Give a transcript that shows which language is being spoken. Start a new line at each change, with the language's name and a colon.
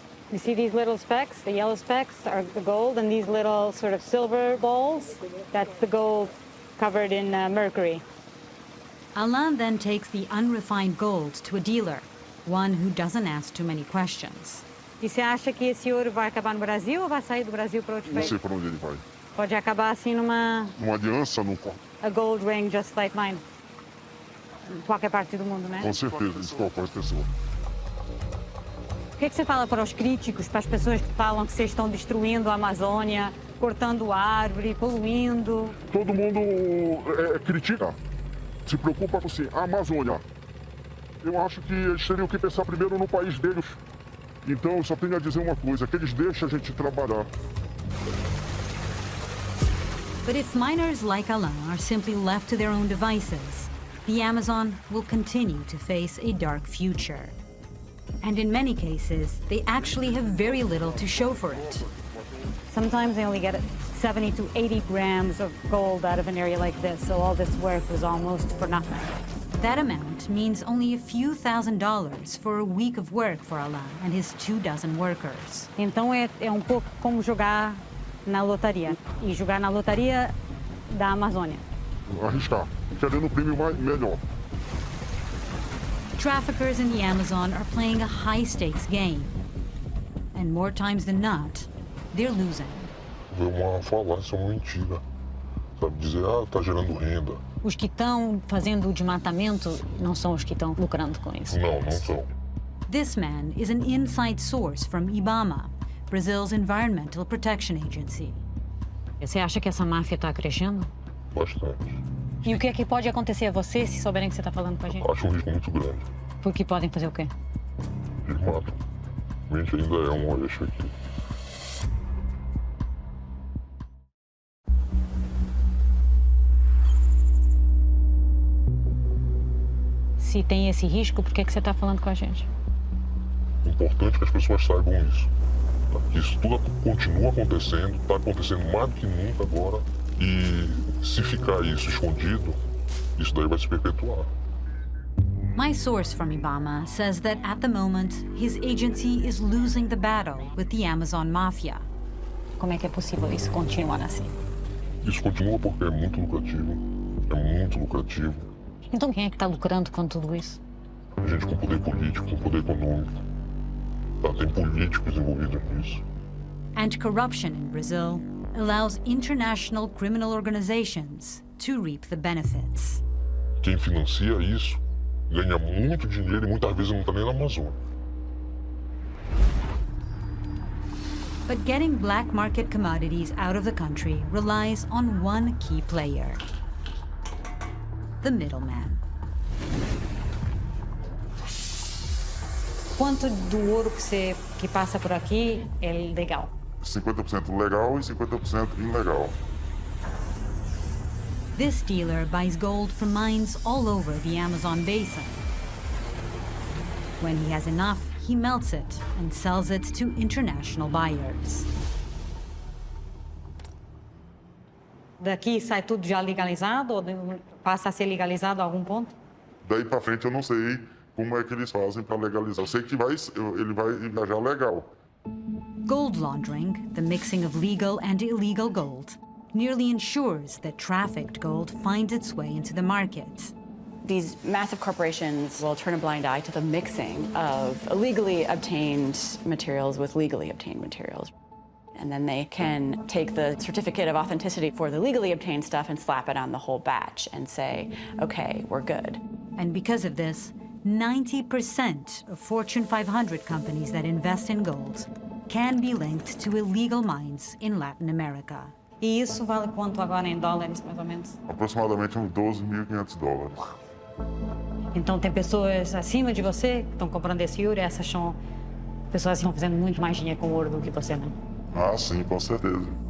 English: You see these little specks? The yellow specks are the gold, and these little sort of silver balls, that's the gold covered in mercury. Alain then takes the unrefined gold to a dealer, one who doesn't ask too many questions.
Portuguese: E você acha que esse ouro vai acabar no Brasil ou vai sair do Brasil para outro Não país? sei para onde ele vai. Pode acabar assim numa Uma aliança,
English: a gold ring just like mine.
Portuguese: Em qualquer parte do mundo, né? com certeza, isso qualquer pessoa. O que você fala para os críticos, para as pessoas que falam que vocês estão destruindo a Amazônia, cortando árvore, poluindo? Todo mundo critica, se preocupa com assim, a Amazônia. Eu acho que eles teriam que pensar primeiro no país deles. Então, eu só tenho a dizer uma coisa, que eles deixem a gente trabalhar.
English: But if miners like Alain are simply left to their own devices, the Amazon will continue to face a dark future. And in many cases, they actually have very little to show for it. Sometimes they only get 70 to 80 grams of gold out of an area like this, so all this work was almost for nothing. That amount means only a few $1,000s for a week of work for Alain and his 24 workers.
Portuguese: Então é um pouco como jogar na lotaria. E jogar na lotaria da Amazônia. Arriscar, querendo o prêmio melhor.
English: Traffickers in the Amazon are playing a high-stakes game. And more times than not, they're losing.
Portuguese: É uma falácia, uma mentira. Sabe, dizer, tá gerando renda. Os que estão fazendo o desmatamento não são os que estão lucrando com isso. Não, não são.
English: This man is an inside source from IBAMA, Brazil's Environmental Protection Agency.
Portuguese: Você acha que essa máfia está crescendo? Bastante. E o que é que pode acontecer a você se souberem que você está falando com a gente? Acho um risco muito grande. Porque podem fazer o quê? Eles matam. A gente ainda é um eixo aqui. Se tem esse risco, por que você está falando com a gente? É importante que as pessoas saibam isso. Tá? Que isso tudo continua acontecendo, está acontecendo mais do que nunca agora. E se ficar isso escondido, isso daí vai se perpetuar.
English: My source from IBAMA says that at the moment, his agency is losing the battle with the Amazon Mafia.
Portuguese: Como é que é possível isso continuar assim? Isso continua porque é muito lucrativo. É muito lucrativo. Então quem é que está lucrando com tudo isso? Gente com poder político, com poder econômico. Tá? Tem políticos envolvidos nisso.
English: And corruption in Brazil allows international criminal organizations to reap the benefits.
Portuguese: Quem financia isso ganha muito dinheiro e muitas vezes não está nem na Amazônia.
English: But getting black market commodities out of the country relies on one key player: the middleman.
Portuguese: Quanto do ouro que passa por aqui é legal? 50% legal e 50% ilegal.
English: This dealer buys gold from mines all over the Amazon basin. When he has enough, he melts it and sells it to international buyers.
Portuguese: Daqui sai tudo já legalizado ou passa a ser legalizado a algum ponto? Daí para frente eu não sei como é que eles fazem para legalizar. Eu sei que ele vai viajar legal.
English: Gold laundering, the mixing of legal and illegal gold, nearly ensures that trafficked gold finds its way into the market. These massive corporations will turn a blind eye to the mixing of illegally obtained materials with legally obtained materials. And then they can take the certificate of authenticity for the legally obtained stuff and slap it on the whole batch and say, okay, we're good. And because of this, 90% of Fortune 500 companies that invest in gold can be linked to illegal mines in Latin America.
Portuguese: E isso vale quanto agora em dólares, mais ou menos? Aproximadamente uns $12.500. Então tem pessoas acima de você que estão comprando esse ouro e essas são pessoas que estão fazendo muito mais dinheiro com o ouro do que você, né? Ah, sim, com certeza.